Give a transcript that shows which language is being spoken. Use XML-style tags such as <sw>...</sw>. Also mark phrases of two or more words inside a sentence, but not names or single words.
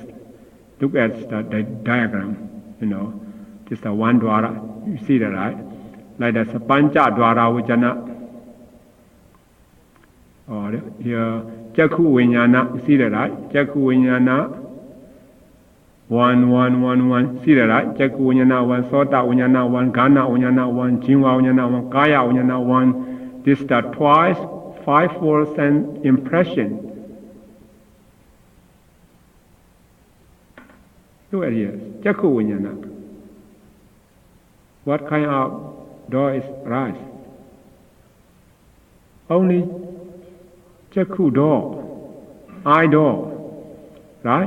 <en>Look at the diagram, This is the one Dvara, you see that, right? Like that's a</en> <pi>Pancha Dvara Vijana.</pi> <en>Or here,</en> <pi>Jakku Vijnana,</pi> <en>you see that, right?</en> <pi>Jakku Vijnana,</pi> <en>1, 1, 1, 1, see that, right?</en> <pi>Jakku Vijnana 1, Sota Vijnana 1, Ghana Vijnana 1, Jinva Vijnana 1, Kaya Vijnana 1.</pi> <en>This is the twice 5-fold sense impression. Look at here,</en> <pi>Jakku Vijnana.</pi> <en>What kind of door is rise? Only Jakku door, eye door, right?</en>